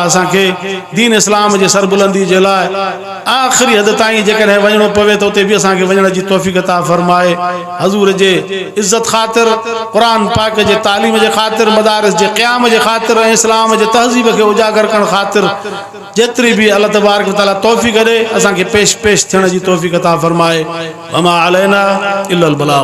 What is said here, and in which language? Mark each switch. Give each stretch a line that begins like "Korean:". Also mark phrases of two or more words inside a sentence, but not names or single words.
Sindhi: असांखे दीन इस्लाम जे सरबुलंदी जे लाइ आख़िरी हद ताईं जेकॾहिं वञणो पवे त उते बि असांखे वञण जी तौफ़ीक़ अता फरमाए हज़ूर जे इज़त ख़ातिर क़ुरान पाक जे तालीम जे ख़ातिर मदारिस जे क़याम जे ख़ातिर ऐं इस्लाम जे तहज़ीब खे उजागर करण ख़ातिर जेतिरी बि अल्लाह
Arabic: تبارك وتعالى
Sindhi: तौफ़ीक़ ॾे असांखे पेश थियण जी तौफ़ीक़ अता फरमाए
Arabic: وما علينا إلا البلاغ.